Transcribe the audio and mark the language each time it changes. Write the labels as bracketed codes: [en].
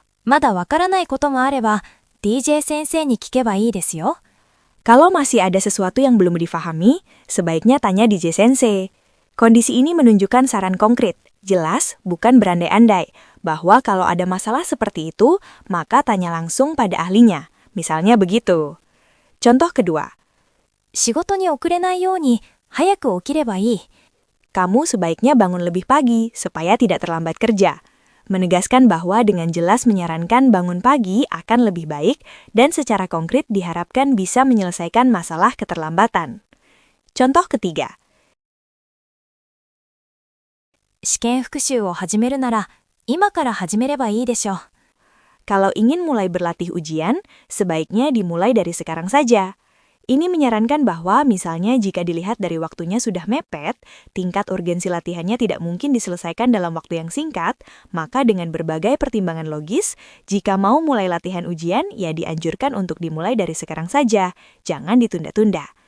[ja] まだわからないこともあれば、DJ 先生に聞けばいいですよ. [id] Kalau masih ada sesuatu yang belum difahami, sebaiknya tanya DJ Sensei. Kondisi ini menunjukkan saran konkret, jelas, bukan berandai-andai, bahwa kalau ada masalah seperti itu, maka tanya langsung pada ahlinya. Misalnya begitu. Contoh kedua. [ja] 仕事に遅れないように早く起きればいい. [id] Kamu sebaiknya bangun lebih pagi supaya tidak terlambat kerja. Menegaskan bahwa dengan jelas menyarankan bangun pagi akan lebih baik dan secara konkret diharapkan bisa menyelesaikan masalah keterlambatan. Contoh ketiga. [ja] 試験復習を始めるなら、今から始めればいいでしょう. [id] Kalau ingin mulai berlatih ujian, sebaiknya dimulai dari sekarang saja. Ini menyarankan bahwa misalnya jika dilihat dari waktunya sudah mepet, tingkat urgensi latihannya tidak mungkin diselesaikan dalam waktu yang singkat, maka dengan berbagai pertimbangan logis, jika mau mulai latihan ujian, ya dianjurkan untuk dimulai dari sekarang saja, jangan ditunda-tunda.